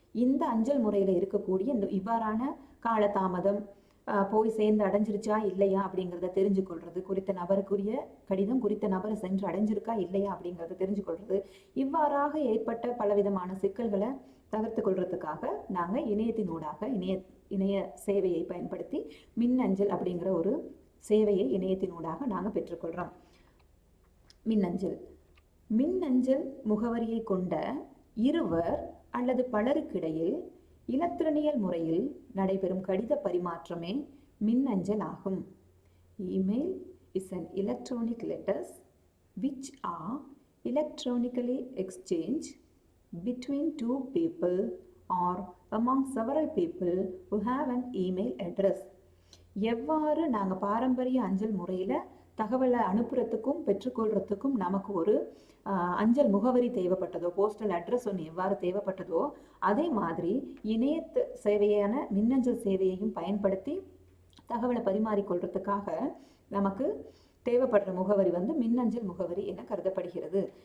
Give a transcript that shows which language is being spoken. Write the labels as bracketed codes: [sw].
[ta] இந்த அஞ்சல் முறையில் இருக்கக்கூடிய இவ்வாறான காலதாமதம் போய் சேர்ந்து அடைஞ்சிருச்சா இல்லையா அப்படிங்கிறத தெரிஞ்சு கொள்வது, குறித்த நபருக்குரிய கடிதம் குறித்த நபரை சென்று அடைஞ்சிருக்கா இல்லையா அப்படிங்கிறத தெரிஞ்சு கொள்வது, இவ்வாறாக ஏற்பட்ட பலவிதமான சிக்கல்களை தவிர்த்து கொள்றதுக்காக நாங்கள் இணையத்தினூடாக இணைய சேவையை பயன்படுத்தி மின்னஞ்சல் அப்படிங்கிற ஒரு சேவையை இணையத்தினூடாக நாங்கள் பெற்றுக்கொள்கிறோம். மின்னஞ்சல் முகவரியை கொண்ட இருவர் அல்லது பலருக்கிடையில் இலத்திரனியல் முறையில் நடைபெறும் கடித பரிமாற்றமே மின்னஞ்சல் ஆகும். [en] Email is an electronic letters which are electronically exchanged between two people or among several people who have an email address. [ta] எவ்வாறு நாங்கள் பாரம்பரிய அஞ்சல் முறையில் தகவலை அனுப்புறதுக்கும் பெற்றுக்கொள்றதுக்கும் நமக்கு ஒரு அஞ்சல் முகவரி தேவைப்பட்டதோ, போஸ்டல் அட்ரஸ் ஒன்று எவ்வாறு தேவைப்பட்டதோ, அதே மாதிரி இணையத்து சேவையான மின்னஞ்சல் சேவையையும் பயன்படுத்தி தகவலை பரிமாறிக்கொள்றதுக்காக நமக்கு தேவைப்படுற முகவரி வந்து மின்னஞ்சல் முகவரி என கருதப்படுகிறது.